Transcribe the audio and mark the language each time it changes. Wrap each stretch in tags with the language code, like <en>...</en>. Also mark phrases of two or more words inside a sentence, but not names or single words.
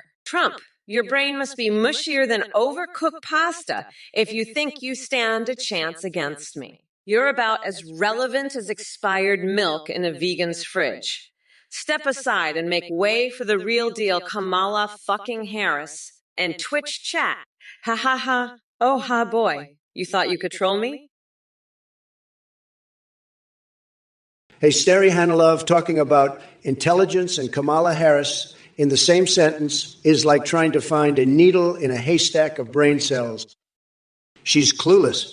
<en>Trump, your brain must be mushier than overcooked pasta if you think you stand a chance against me. You're about as relevant as expired milk in a vegan's fridge. Step aside and make way for the real deal Kamala fucking Harris and Twitch chat. Ha ha ha. Oh ha boy. You thought you could troll me? Hey, Steri Hanilov talking about intelligence and Kamala Harris in the same sentence is like trying to find a needle in a haystack of brain cells. She's clueless.</en>